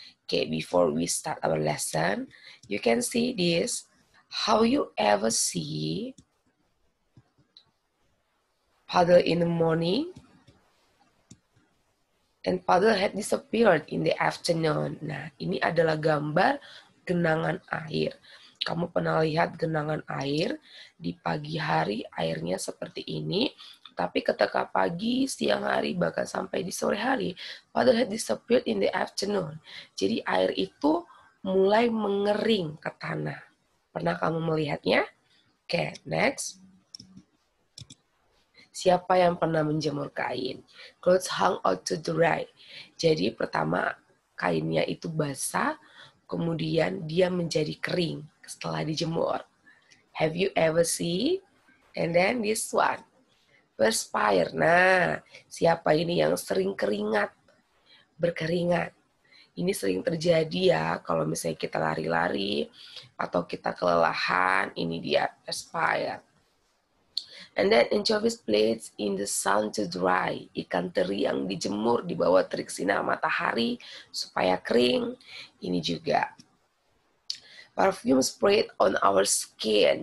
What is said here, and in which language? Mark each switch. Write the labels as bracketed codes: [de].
[en] Okay, before we start our lesson, you can see this. How you ever see puddle in the morning and puddle had disappeared in the afternoon. [id] Nah, ini adalah gambar genangan air. Kamu pernah lihat genangan air di pagi hari airnya seperti ini, tapi ketika pagi, siang hari, bahkan sampai di sore hari, puddle had disappeared in the afternoon. Jadi air itu mulai mengering ke tanah. Pernah kamu melihatnya? Oke, next. Siapa yang pernah menjemur kain? Clothes hung out to dry. Jadi pertama kainnya itu basah, kemudian dia menjadi kering setelah dijemur. [en] Have you ever seen? And then this one. Perspire. [id] Nah, siapa ini yang sering keringat? Berkeringat. Ini sering terjadi ya kalau misalnya kita lari-lari atau kita kelelahan, ini dia perspire. And then anchovies placed in the sun to dry. [en] Ikan teri yang dijemur di bawah terik sinar matahari supaya kering. Ini juga. Perfume sprayed on our skin.